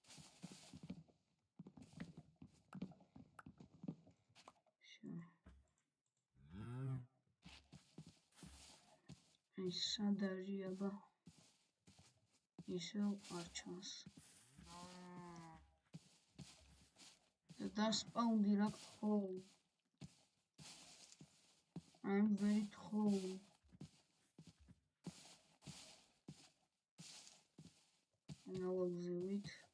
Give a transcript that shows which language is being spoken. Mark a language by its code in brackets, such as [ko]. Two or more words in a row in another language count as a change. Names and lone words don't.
[ka] აი სად არის აბა? ისევ არ ჩანს. დასპაუნდი რა ხო. [en] I'm very cold. [ka] ნავაგზევით.